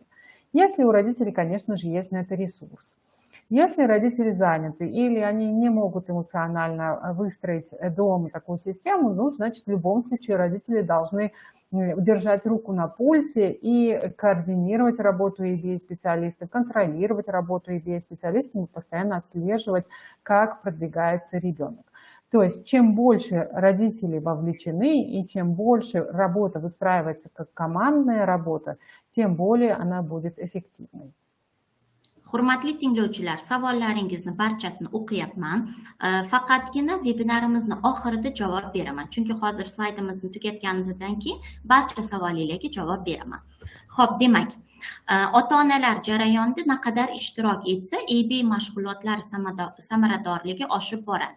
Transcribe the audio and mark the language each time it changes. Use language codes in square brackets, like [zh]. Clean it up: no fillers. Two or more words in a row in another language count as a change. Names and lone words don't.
[ru] Если у родителей, конечно же, есть на это ресурс. Если родители заняты или они не могут эмоционально выстроить дома такую систему, ну, значит, в любом случае родители должны держать руку на пульсе и координировать работу ABA-специалистов, контролировать работу ABA-специалистов и постоянно отслеживать, как продвигается ребенок. То есть чем больше родители вовлечены и чем больше работа выстраивается как командная работа, тем более она будет эффективной. [uz] Hurmatli tinglovchilar, savollaringizni barchasini o'qiyapman. Faqatgina vebinarimizni oxirida javob beraman. Chunki hozir slaydimizni tugatganimizdan keyin barcha savollarga javob beraman. Xo'p, demak, ota-onalar jarayonda naqadar ishtirok etsa, ABA mashg'ulotlari samaradorligi oshib boradi.